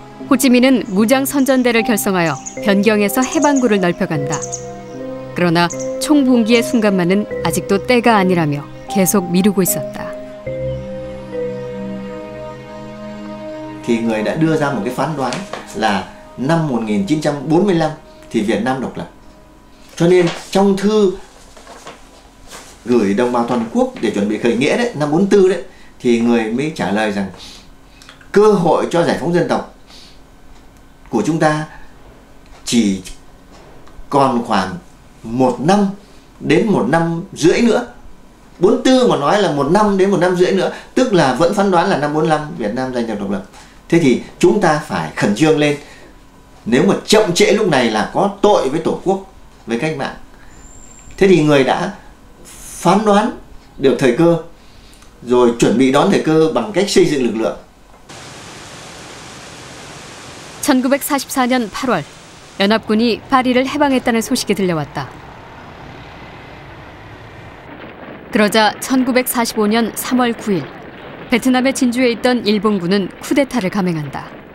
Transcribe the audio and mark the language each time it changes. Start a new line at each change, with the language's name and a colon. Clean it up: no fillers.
Korean: 호치민은 무장 선전대를 결성하여 변경에서 해방구를 넓혀간다. 그러나 총봉기의 순간만은 아직도 때가 아니라며 계속 미루고 있었다.
Vietnamese: Thì người đã đưa ra một cái phán đoán là năm 1945 thì Việt Nam độc lập. Cho nên trong thư gửi đồng bào toàn quốc để chuẩn bị khởi nghĩa đấy, năm 44 đấy, thì người mới trả lời rằng cơ hội cho giải phóng dân tộc của chúng ta chỉ còn khoảng 1 năm đến 1 năm rưỡi nữa. 44 mà nói là 1 năm đến 1 năm rưỡi nữa, tức là vẫn phán đoán là năm 45 Việt Nam giành được độc lập. Thế thì chúng ta phải khẩn trương lên. Nếu mà chậm trễ lúc này là có tội với Tổ quốc, với cách mạng. Thế thì người đã phán đoán được thời cơ, rồi chuẩn bị đón thời cơ bằng cách xây dựng lực lượng.
Korean: 1944년 8월, 연합군이 파리를 해방했다는 소식이 들려왔다. 그러자 1945년 3월 9일, 베트남의 진주에 있던 일본군은 쿠데타를 감행한다.